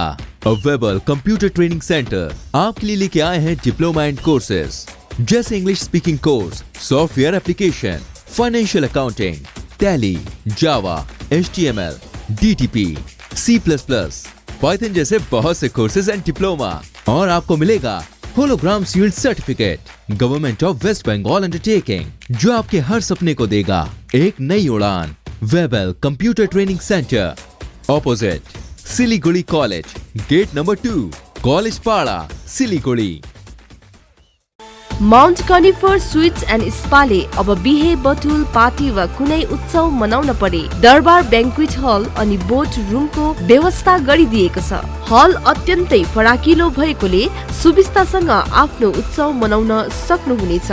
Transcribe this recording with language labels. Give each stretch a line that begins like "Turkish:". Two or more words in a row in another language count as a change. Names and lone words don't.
Hindi: वेबल कंप्यूटर ट्रेनिंग सेंटर आपके लिए लेके आए हैं
English: diploma and courses
Hindi: जैसे
English: English speaking course, software application, financial accounting,
Hindi: टैली, जावा, HTML, DTP, C++, पाइथन जैसे बहुत से
English: courses and diploma,
Hindi: और आपको मिलेगा
English: hologram shield certificate Government of West Bengal undertaking,
Hindi: जो आपके हर सपने को देगा एक नई उड़ान। वेबल कंप्यूटर ट्रेनिंग सेंटर, ऑपोजिट सिलीगुड़ी कॉलेज,
English: gate number 2,
Hindi: कॉलेज पाड़ा, सिलीगुड़ी।
Nepali: माउन्ट कनिफर स्वीट्स एन्ड स्पाले अब बिहे बटुल पार्टी वा कुनै उत्सव मनाउन परे दरबार ब्याङ्क्वेट हल अनि बोट रुमको व्यवस्था गरिदिएको छ। हल अत्यन्तै फराकिलो भएकोले सुविस्तासँग आफ्नो उत्सव मनाउन सक्नुहुनेछ।